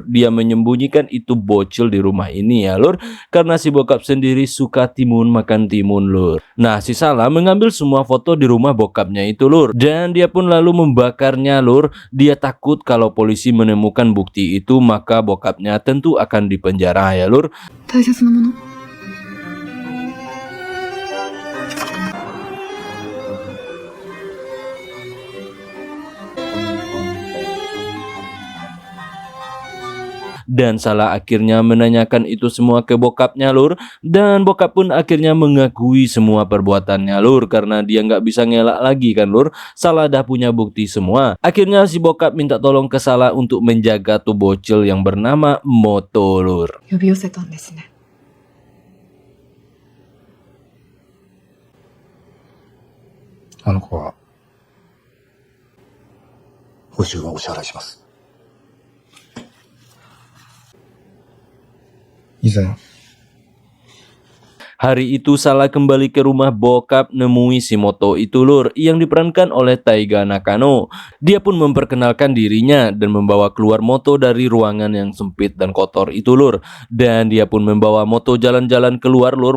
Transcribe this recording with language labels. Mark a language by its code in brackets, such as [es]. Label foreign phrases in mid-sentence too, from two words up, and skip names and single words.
[id] Dia menyembunyikan itu bocil di rumah ini ya lur, karena si bokap sendiri suka timun makan timun lur. Nah si Salah mengambil semua foto di rumah bokapnya itu lur, dan dia pun lalu membakarnya lur. Dia takut kalau polisi menemukan bukti itu maka bokapnya tentu akan dipenjara ya lur. [ja] 大切なもの [id] Dan Salah akhirnya menanyakan itu semua ke bokapnya lur, dan bokap pun akhirnya mengakui semua perbuatannya lur, karena dia nggak bisa ngelak lagi kan lur. Salah dah punya bukti semua. Akhirnya si bokap minta tolong ke Salah untuk menjaga tuh bocil yang bernama Moto lur. [ja] 呼び寄せたんですね。あの子は、報酬はお支払いします。以前、 [id] Hari itu Salah kembali ke rumah bokap nemui si Moto itu lur, yang diperankan oleh Taiga Nakano. Dia pun memperkenalkan dirinya dan membawa keluar Moto dari ruangan yang sempit dan kotor itu lur. Dan dia pun membawa Moto jalan-jalan keluar lur.